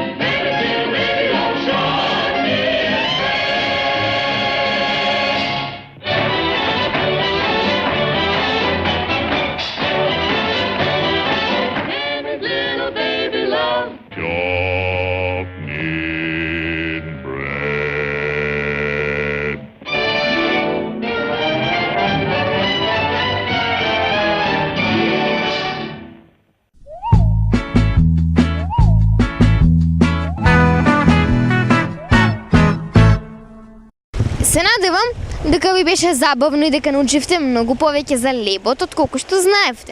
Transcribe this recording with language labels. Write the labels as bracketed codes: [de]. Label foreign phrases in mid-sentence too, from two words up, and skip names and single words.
[en] Mammy's little baby loves shortening bread. Mammy's little baby loves Shortening bread. [mk] Се надевам дека ви беше забавно и дека научивте многу повеќе за лебот отколку што знаевте.